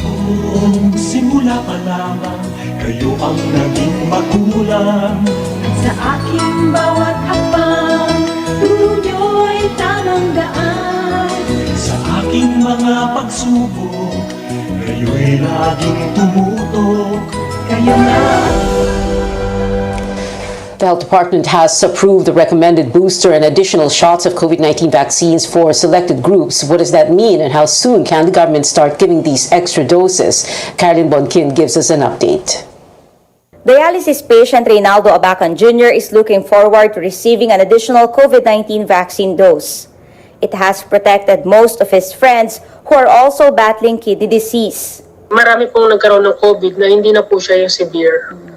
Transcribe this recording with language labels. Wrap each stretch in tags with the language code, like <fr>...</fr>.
<tl>Noong simula pa lamang, kayo ang naging magulang. Sa aking bawat hakbang, turo nyo'y tamang daan. Sa aking mga pagsubok, kayo'y laging tumutok. Kayo na.</tl> <en>The Health Department has approved the recommended booster and additional shots of COVID-19 vaccines for selected groups. What does that mean, and how soon can the government start giving these extra doses? Caroline Bonkin gives us an update. Dialysis patient Reynaldo Abacan Jr. is looking forward to receiving an additional COVID-19 vaccine dose. It has protected most of his friends who are also battling kidney disease.</en> <tl>Marami pong nagkaroon ng COVID na hindi na po siya yung severe.</tl>